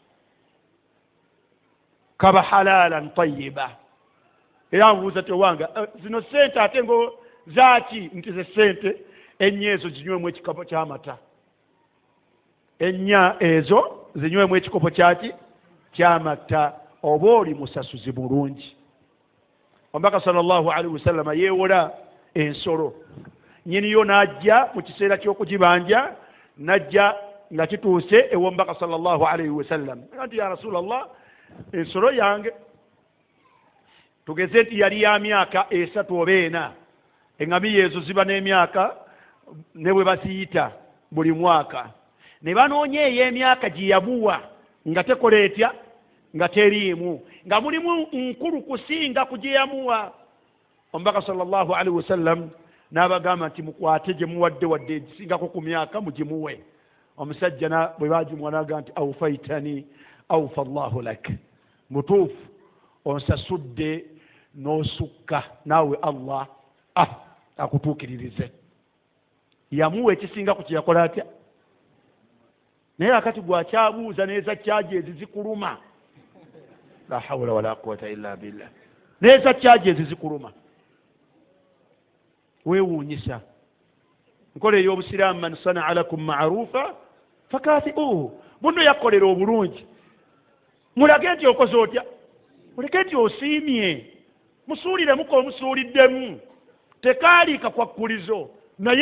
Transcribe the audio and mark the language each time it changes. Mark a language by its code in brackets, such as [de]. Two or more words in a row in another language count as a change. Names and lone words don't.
[lg] kaba halalan tayiba era nbuuza ti owange zino sente ate ngo zaaki nti ze sente ennya ezo zinywemu ekikopo ky'amata ennya ezo zinywemu ekikopo kyaki ky'amata oba oli musasuzi bulungi omubaka [ar] صلى الله عليه وسلم [lg] yeewola ensolo nyiniyo n'ajja mu kiseera ky'okugibanja n'ajja nga kituuse ew'omubaka [ar] صلى الله عليه وسلم [lg] nti [ar] يا رسول الله [lg] ensolo yange tugeze nti yali ya myaka 3 oba 4 eŋŋamiya ezo ziba n'emyaka ne bwe baziyita buli mwaka ne banoonya ey'emyaka gye yabuwa nga tekola etya nga teriimu nga mulimu nkulu kusinga ku gye yamuwa omubaka [ar] صلى الله عليه وسلم [lg] n'abagamba nti mukwate gye muwadde wadde egisingako ku myaka mugimuwe omusajja bwe bagimuwa n'agamba nti [ar] أوفيتني أوفى الله لك [lg] mutuufu onsasudde n'osukka naawe allah akutuukiririze yamuwa ekisinga ku kyeyakola atya naye akati gwakyabuuza neeza kyaji ezi zikuluma [ar] لا حول ولا قوة إلا بالله [lg] neeza kyaji ezi zikuluma weewuunyisa nkola ey'obusiraamu [ar] من صنع لكم معروفا فكافئوه [lg] muno yakkolera obulungi mulage nti okoze otya muleke nti osiimye musuuliremuko omusuuliddemu tekaaliika kwakkulizo naye